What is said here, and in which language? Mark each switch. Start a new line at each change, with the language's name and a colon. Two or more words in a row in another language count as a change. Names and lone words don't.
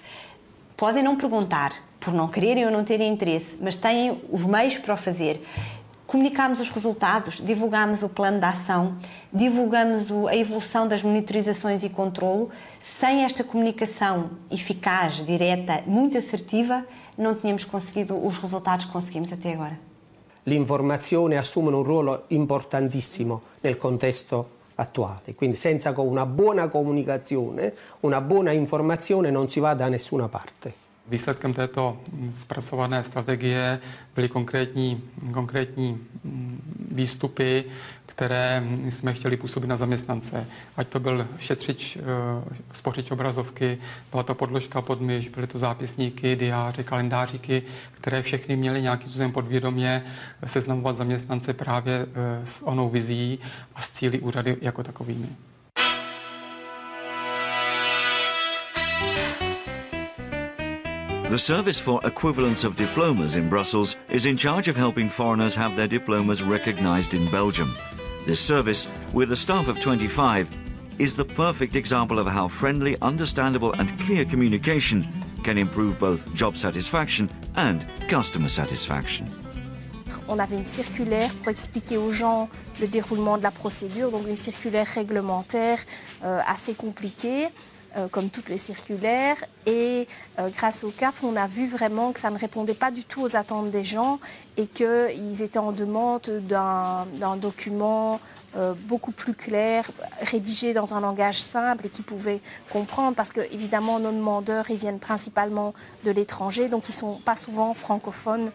Portuguese: Podem não perguntar, por não quererem ou não terem interesse, mas têm os meios para o fazer. Comunicámos os resultados, divulgámos o plano de ação, divulgamos a evolução das monitorizações e controlo. Sem esta comunicação eficaz, direta, muito assertiva, não tínhamos conseguido os resultados que conseguimos até agora.
Italian: L'informazione assume un ruolo importantissimo nel contesto attuale, quindi senza una buona comunicazione, una buona informazione non si va da nessuna parte.
Czech: Výsledkem této zpracované strategie byly konkrétní výstupy, které jsme chtěli působit na zaměstnance. Ať to byl šetřič, spořič obrazovky, byla to podložka pod myš, byly to zápisníky, diáře, kalendáříky, které všechny měly nějakým způsobem podvědomě seznamovat zaměstnance právě s onou vizí a s cíli úřady jako takovými.
English: The Service for Equivalence of Diplomas in Brussels is in charge of helping foreigners have their diplomas recognised in Belgium. This service, with a staff of 25, is the perfect example of how friendly, understandable and clear communication can improve both job satisfaction and customer satisfaction.
French: On avait une circulaire pour expliquer aux gens le déroulement de la procédure, donc une circulaire réglementaire assez compliquée. comme toutes les circulaires. Et grâce au CAF, on a vu vraiment que ça ne répondait pas du tout aux attentes des gens et qu'ils étaient en demande d'un document beaucoup plus clair, rédigé dans un langage simple et qu'ils pouvaient comprendre, parce que évidemment nos demandeurs, ils viennent principalement de l'étranger, donc ils ne sont pas souvent francophones.